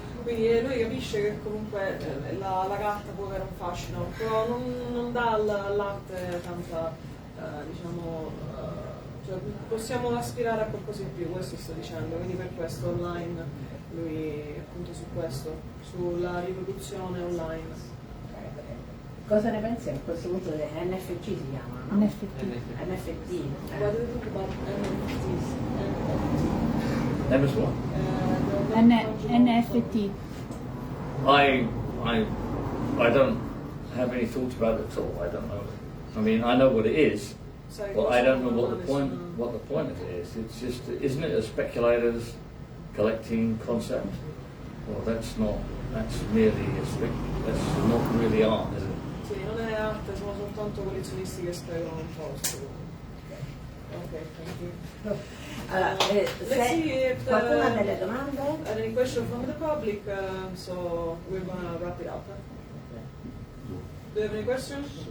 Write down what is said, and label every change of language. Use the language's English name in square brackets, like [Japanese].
[Italian] Quindi lui capisce che comunque la carta può avere un fascino, però non dà all'arte tanta, diciamo, cioè possiamo aspirare a qualcosa in più, questo sto dicendo, quindi per questo online, lui appunto su questo, sulla riproduzione online. Cosa ne pensi a questo punto delle NFT si chiamano, no? NFT. NFT. [English] What do you think about NFTs? MS what? NFT. I don't have any thoughts about it at all. I don't know. I mean, I know what it is, but I don't know what the point of it is. It's just, isn't it a speculator's collecting concept? Well, that's merely that's not really art, is it? [Italian] Sì, non è arte, sono soltanto collezionisti che speculano un po'. [English] Ok, thank you. [Italian] Allora, [English] Let's see [Italian] se [English] if [Italian] qualcuno ha delle domande? [English] any question from the public, so we're gonna wrap it up. Do you have any questions?